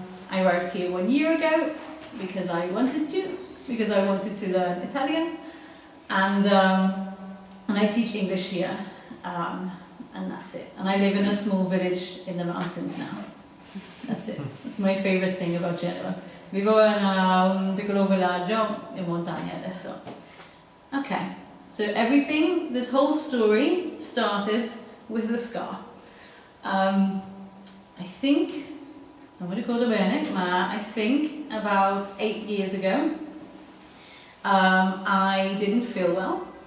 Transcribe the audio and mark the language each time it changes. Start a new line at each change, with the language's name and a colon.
English: I arrived here 1 year ago because I wanted to learn Italian, and I teach English here, and that's it. And I live in a small village in the mountains now. That's it. That's my favorite thing about Genova.
Italian: Vivo in un piccolo villaggio in montagna adesso.
English: Okay, so everything, this whole story started with the scar. I think,
Italian: non mi ricordo bene, ma
English: I think about 8 years ago, I didn't feel well.